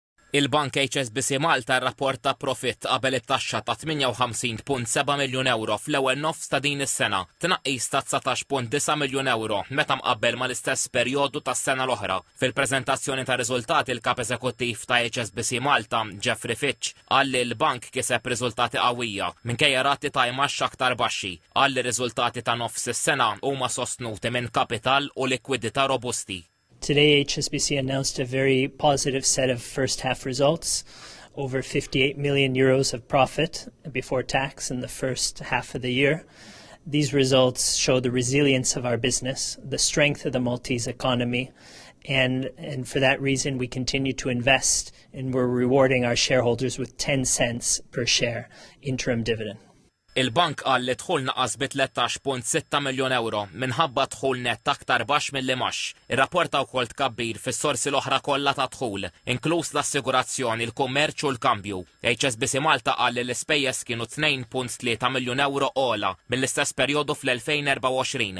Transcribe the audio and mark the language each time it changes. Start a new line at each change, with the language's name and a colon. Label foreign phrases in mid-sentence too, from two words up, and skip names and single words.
Maltese: Il-Bank HSBC Malta rrapporta profitt qabel it-taxxa ta' 58.7 miljun euro fl-ewwel nofs ta' din is-sena, tnaqqis ta' 19.9 miljun euro meta mqabbel mal-istess perjodu tas-sena l-oħra. Fil-preżentazzjoni ta' riżultati il-kap eżekuttiv ta' HSBC Malta, Jeffrey Fitch, qal li l-bank kiseb riżultati qawwija minkejja rati ta' imax aktar baxxi. Qal li riżultati ta' nofs is-sena huma sostnuti minn kapital u likwidità robusti.
English: Today, HSBC announced a very positive set of first-half results, over 58 million euros of profit before tax in the first half of the year. These results show the resilience of our business, the strength of the Maltese economy, and for that reason we continue to invest, and we're rewarding our shareholders with 10 cents per share interim dividend.
Maltese: Il-bank qal li dħul naqas bi 13.6 miljun euro minħabba dħul nett aktar baxx milli max. Irrapporta wkoll tkabbir fis-sorsi l-oħra kollha ta' dħul, inkluż l-assigurazzjoni, il-kummerċ u l-kambju. HSBC Malta qal li l-ispejjeż kienu 2.3 miljun euro ogħla mill-istess perjodu fl-2024.